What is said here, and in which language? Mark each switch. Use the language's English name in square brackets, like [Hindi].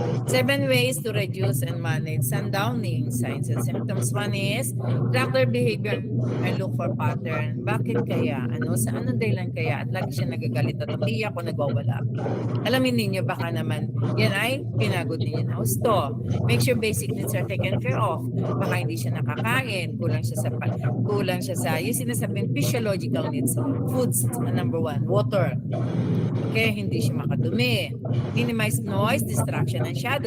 [English] 7 ways to reduce and manage sundowning. Signs and symptoms. One is track their behavior and look for pattern. [Filipino] Bakit kaya? Sa anong dahilan kaya? At lagi siya nagagalit at umiiyak o nagwawala. Alamin ninyo, baka naman yan ay pinagod ninyo na husto. [English] Make sure basic needs are taken care of. [Filipino] Baka hindi siya nakakain, kulang siya sa yung sinasabing physiological needs. [English] Foods, number 1. Water. Okay, [Filipino] hindi siya makadumi. [English] Minimize noise, distraction, and shadows.